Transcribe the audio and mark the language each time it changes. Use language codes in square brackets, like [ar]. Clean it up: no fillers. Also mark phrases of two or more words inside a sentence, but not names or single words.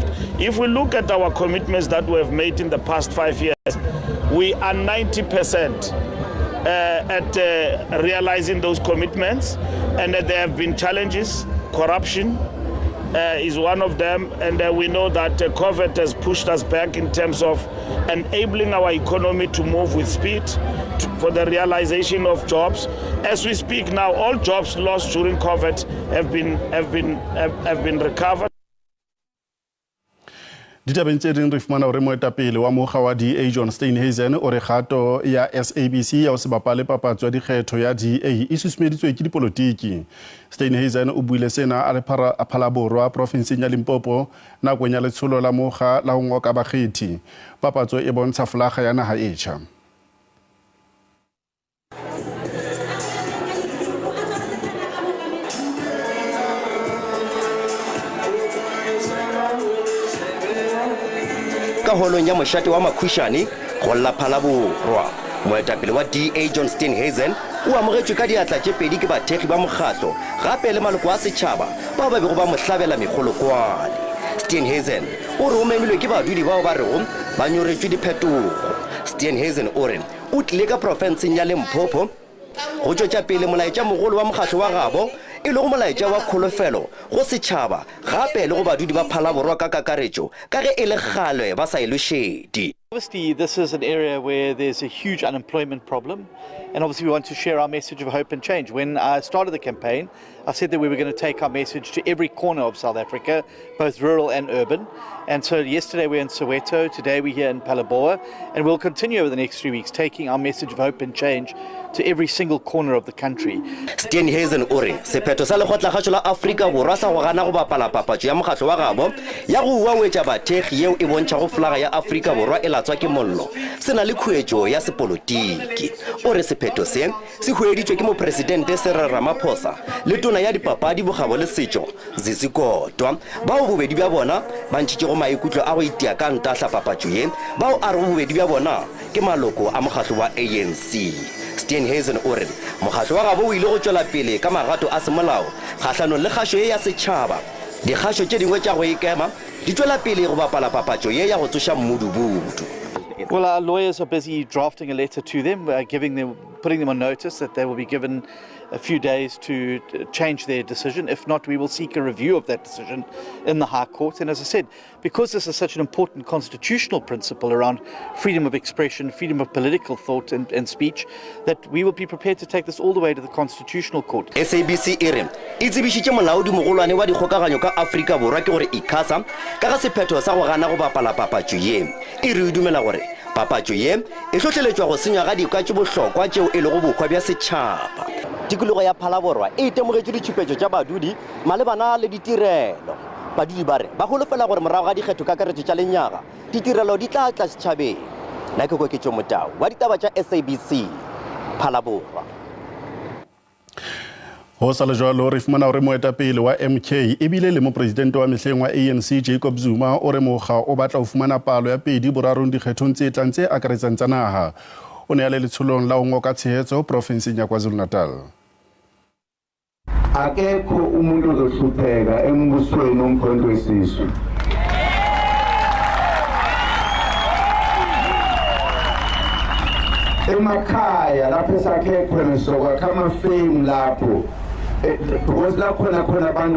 [en] If we look at our commitments that we have made in the past 5 years, we are 90% at realizing those commitments, and there have been challenges, corruption, is one of them, and we know that COVID has pushed us back in terms of enabling our economy to move with speed for the realization of jobs. As we speak now, all jobs lost during COVID have been recovered. [st] Ditabeng tse ding re fumana hore moetapele wa mokga wa DA John Steenhuisen o re kgato ya SABC ya ho se bapale papatso ya dikgetho ya DA e susumeditswe ke dipolotiki. Steenhuisen o buile sena a le Phalaborwa provinseng ya Limpopo nakong ya letsholo la mokga la ho ngoka bakgethi. Papatso e bontsha folaga ya naha e tjha. [nso] Ka holong ya moshate wa makhushane go la Phalaborwa moetapele wa DA John Steenhuisen o amogetswe ka diatla tse pedi ke bathegi ba mokgatlo gape le maloko a setšhaba bao ba bego ba mohlabela megolokwane. Steenhuisen o re o memilwe ke badudi bao ba rego ba nyoretswe diphetogo. Steenhuisen o re o tlile ka profenseng ya Limpopo go tšwetša pele molaetša mogolo wa mokgatlo wa gabo e le go molaetša wa kgolofelo go setšhaba gape le go badudi ba Phalaborwa ka kakaretšo ka ge e le kgalwe ba sa ilošedi. [en] Obviously, this is an area where there's a huge unemployment problem, and obviously we want to share our message of hope and change. When I started the campaign, I said that we were going to take our message to every corner of South Africa, both rural and urban. And so yesterday we're in Soweto, today we're here in Phalaborwa, and we'll continue over the next 3 weeks taking our message of hope and change to every single corner of the country. [nso] Steenhuisen o re sephetho sa lekgotlakgatšo la Afrika Borwa sa go gana go bapala papatso ya mokgatlo wa gabo ya go uangwetša bathegi yeo e bontšha go folaga ya Afrika Borwa e latswa ke mollo se na le khuetšo ya sepolotiki. O re sephetho se hueditšwe ke mopresidente Cyril Ramaphosa le tona ya dipapadi bogabo le setšo Zizi Kodwa bao bobedi bja bona ba ntšhitše go maikutlo a go itia ka ntahla papatso ye bao a re bobedi bja bona ke maloko a mokgatlo wa ANC. Steenhuisen o re mokgatlo wa gabo o ile go tšwela pele ka magato a semolao kgahlanong le kgašo ye ya setšhaba. Dikgašo tše dingwe tša go ikema di tšwela pele go bapala papatso ye ya go tsoša mmudubudu. [en] Well, our lawyers are busy drafting a letter to them, putting them on notice that they will be given a few days to change their decision. If not, we will seek a review of that decision in the High Court. And as I said, because this is such an important constitutional principle around freedom of expression, freedom of political thought and speech, that we will be prepared to take this all the way to the Constitutional Court. [nso] SABC e re e tsebišitše molaodi mogolwane wa dikgokaganyo ka Afrika Borwa ke gore ICASA ka ga sephetho sa go gana go bapala papatso ye e re dumela gore papatso ye e tlhotlheletšwa go senywa ga dikwa tše bohlokwa tšeo e le go bokhwa bja setšhaba. Tikologo ya Phalaborwa e itemogetše ditšhupetšo tša badudi malebana le ditirelo. Badudi ba re ba golofela gore morago ga dikgetho ka karetšo tša lenyaga ditirelo di tla tla setšhabeng. Nna ke Koketšo Motau wa ditaba tša SABC Phalaborwa. [st] Ho sa le jwalo re fumana hore moetapele wa MK e bile le mopresidente wa mehleng wa ANC Jacob Zuma o re mokga o batla ho fumana palo ya 2/3 dikgethong tse tlang tse akaretsang tsa naha. O ne a le letsholong la ho ngoka tshehetso provinseng ya KwaZulu-Natal. [zu] Akekho umuntu ozohlupheka embusweni omkhonto wesizwe. Emakhaya lapho esakhe khona soka kama fame lapho because la khona abantu